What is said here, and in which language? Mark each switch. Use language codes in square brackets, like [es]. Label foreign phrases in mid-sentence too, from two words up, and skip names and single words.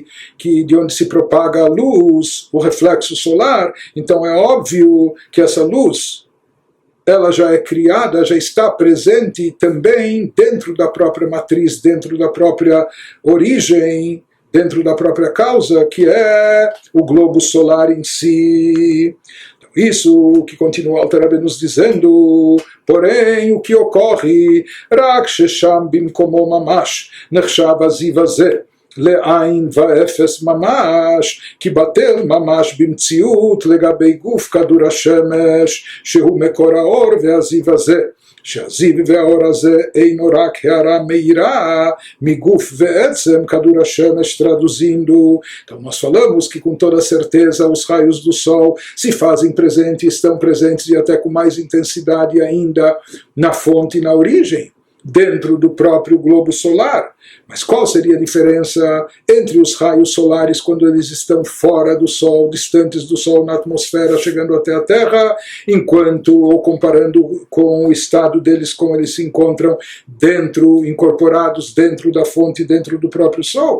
[pt] de onde se propaga a luz, o reflexo solar, então é óbvio que essa luz ela já é criada, já está presente também dentro da própria matriz, dentro da própria origem, dentro da própria causa, que é o globo solar em si. Então, isso que continua o Alter Rebbe nos dizendo, porém, o que ocorre, [he] רק ששם במקומו ממש נחשב הזיו הזה, לעין ואפס ממש, כי בטל ממש במציאות לגבי גוף כדור השמש, שהוא מקור האור והזיו הזה. שהזיו והאור הזה אינו רק הערה מאירה מגוף ועצם כדור השמש, [pt] traduzindo. Então nós falamos que com toda certeza os raios do Sol se fazem presentes, estão presentes e até com mais intensidade ainda na fonte e na origem, dentro do próprio globo solar. Mas qual seria a diferença entre os raios solares quando eles estão fora do Sol, distantes do Sol na atmosfera, chegando até a Terra, enquanto, ou comparando com o estado deles, como eles se encontram dentro, incorporados dentro da fonte, dentro do próprio Sol?